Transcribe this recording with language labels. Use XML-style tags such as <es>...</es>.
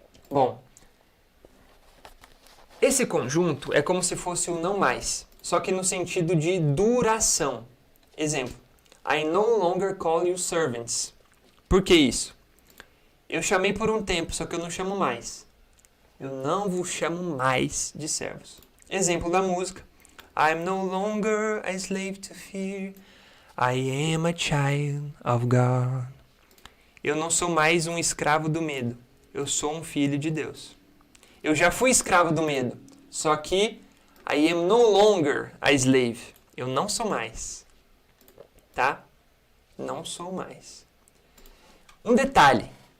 <pt>Bom, esse conjunto é como se fosse o não mais, só que no sentido de duração. Exemplo,</pt> <en>I no longer call you servants.</en> <pt>Por que isso? Eu chamei por um tempo, só que eu não chamo mais. Eu não vos chamo mais de servos. Exemplo da música.</pt> <en>I'm no longer a slave to fear. I am a child of God.</en> <pt>Eu não sou mais um escravo do medo. Eu sou um filho de Deus. Eu já fui escravo do medo. Só que</pt> <en>I am no longer a slave.</en> <pt>Eu não sou mais. Tá? Não sou mais. Um detalhe.</pt>